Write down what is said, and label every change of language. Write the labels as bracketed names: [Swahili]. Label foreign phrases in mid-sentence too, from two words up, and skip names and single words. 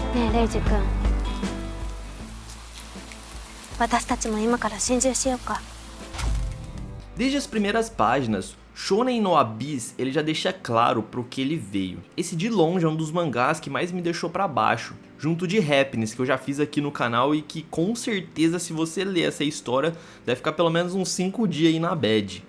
[Japanese] レイジ君、私たちも今から心中しようか。 [Portuguese] Desde as primeiras páginas, Shonen no Abyss ele já deixa claro pro que ele veio. Esse de longe é um dos mangás que mais me deixou pra baixo, junto de Happiness, que eu já fiz aqui no canal e que com certeza se você ler essa história, deve ficar pelo menos uns 5 dias aí na bad.